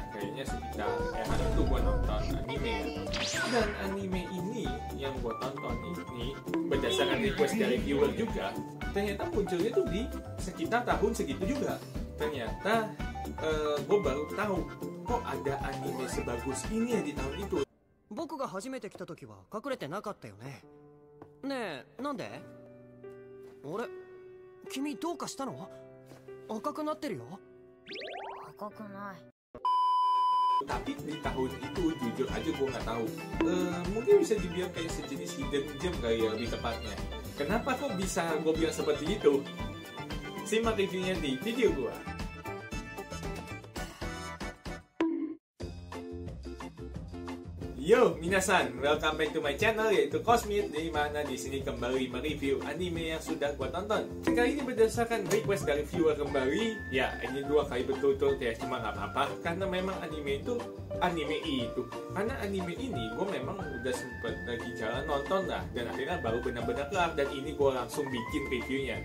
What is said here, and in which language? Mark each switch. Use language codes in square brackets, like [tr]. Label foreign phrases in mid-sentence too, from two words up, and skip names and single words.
[id] Kayaknya sekitar era itu gue nonton anime ya. Dan anime ini yang gue tonton ini berdasarkan request dari viewer juga. Ternyata munculnya tuh di sekitar tahun segitu juga. Ternyata gue baru tahu kok ada anime sebagus ini ya di tahun itu. [ja] 僕が初めて来た時は隠れてなかったよね。ねえ、なんで？あれ、君どうかしたの？赤くなってるよ。赤くない。 [id] Tapi di tahun itu jujur aja gue nggak tahu. Mungkin bisa dibilang kayak sejenis [en] hidden gem [id] kali ya lebih tepatnya. Kenapa kok bisa gue bilang seperti itu? Simak reviewnya di video gue. [ja] Yo, minasan, [en] welcome back to my channel [id] yaitu Cosmit, di mana di sini kembali mereview anime yang sudah gua tonton. Kali ini berdasarkan request dari viewer kembali. Ya, ini 2 kali betul-betul kayak cuma nggak apa-apa karena memang anime itu. Karena anime ini gua memang udah sempet lagi jalan nonton lah dan akhirnya baru benar-benar kelar dan ini gua langsung bikin reviewnya.